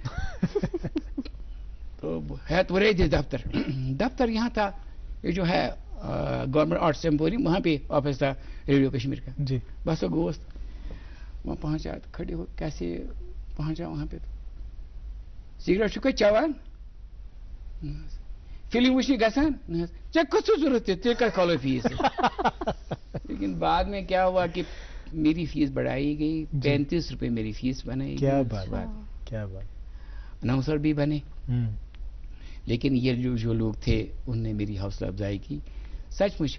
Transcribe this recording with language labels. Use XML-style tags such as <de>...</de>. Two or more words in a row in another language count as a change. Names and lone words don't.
<ur>تو ہے تو رہے تھے دفتر یہاں تھا، یہ جو ہے گورنمنٹ آرٹس ایمپوریم، وہاں پہ آفس تھا ریڈیو کشمیر کا. جی بس وہ گوشت وہاں پہنچا، کھڑے ہو کیسے پہنچا وہاں پہ.</ur> <ks>سگریٹ چھکا چوان فلم وچھنی گژھان ژےٚ کس</ks> <ur>ضرورت ہے</ur> <ks>ژےٚ کتھ کھولو فیس.</ks> <ur>لیکن بعد میں کیا ہوا کہ میری فیس بڑھائی گئی، 35 روپے میری فیس بنائی. کیا بات، کیا بات. اناؤنسر بھی بنے. لیکن یہ جو لوگ تھے انہوں نے میری حوصلہ افزائی کی سچ مچ.</ur>